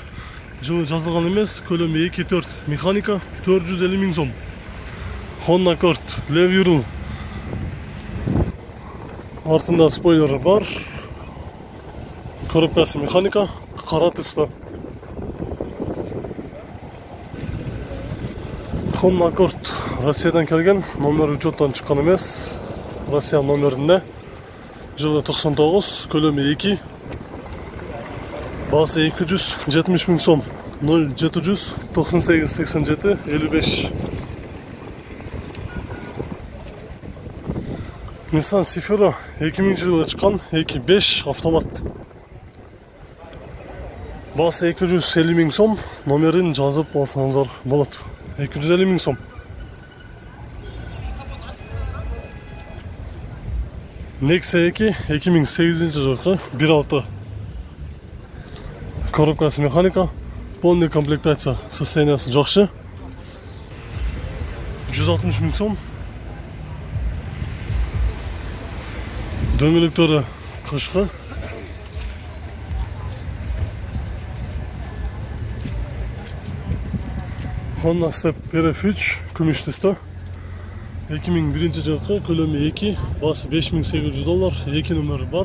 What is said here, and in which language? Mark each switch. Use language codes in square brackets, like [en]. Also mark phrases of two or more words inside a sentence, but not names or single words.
[kk] Жылы жазылған емес, көлемі 2.4 mexanika 450 [uz] ming so'm. [kk] Honda Accord Levy. Артында спойлері бар. Коробкасы mexanika, қара түсті. Honda Accord Россиядан келген, номер учеттан шыққан емес. Россия номерінде. Жылы 99, көлемі 2. [uz] Бағасы $270 ming so'm. [kk] 0700 98 87 55. Nissan Sefiro 2000-жылы шыққан, 2.5 автомат. [uz] Бағасы $250 ming so'm. [kk] Номерін жазып алсаңыздар болады. $250 [uz] ming so'm. [kk] Nexia 2 2008-жылғы, 1.6 коробкасы mexanika, [ru] полный комплектация, [kk] состояниясы жақсы. [uz] $160 ming so'm. [kk] Дөңгелектері қышқы. Honda Step RF3 күміш түсті. 2001-жылғы, көлемі 2, бағасы $5800, 2 нөмірі бар.